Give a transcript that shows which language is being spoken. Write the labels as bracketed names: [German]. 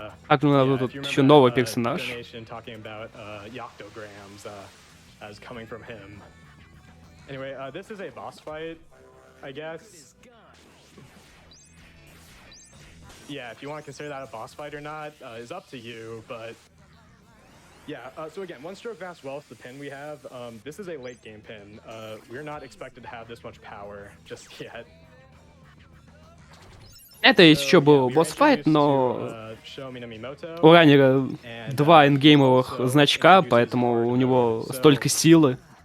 [Russian] Так, ну, тут еще новый персонаж. [English] Talking about yoctograms as coming from him. Anyway, this is a boss fight, I guess. Yeah, if you want to consider that a boss fight or not is up to you, but yeah, so again, one stroke vast wealth, the pin we have, this is a late game pin. We're not expected to have this much power just yet. [Russian] Это еще был босс-файт, но у раннера 2 ингеймовых значка, поэтому у него столько силы.